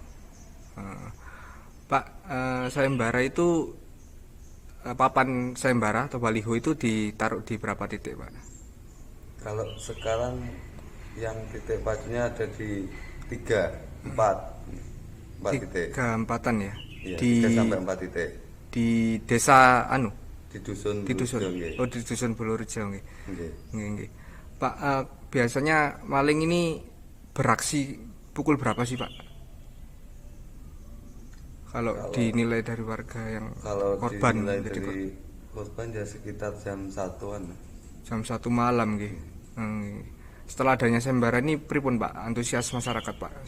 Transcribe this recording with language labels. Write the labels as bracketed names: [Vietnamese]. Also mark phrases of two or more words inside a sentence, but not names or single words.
[Indonesian] Pak, sayembara itu papan sayembara atau baliho itu ditaruh di berapa titik Pak? Kalau sekarang yang titik pacunya ada di 4 titik. 3-4-an ya? Ya, di 3 sampai 4 titik. di desa Di dusun di dusun Bulurejo, nggih. di dusun Bulurejo nggih. Nggih. Nggih. Pak, biasanya maling ini beraksi pukul berapa sih Pak? Kalau dinilai dari warga yang Kalau korban dinilai jadi dari korban ya sekitar jam 1-an. jam 1 malam nggih. Setelah adanya sayembara ini pripun Pak antusias masyarakat Pak?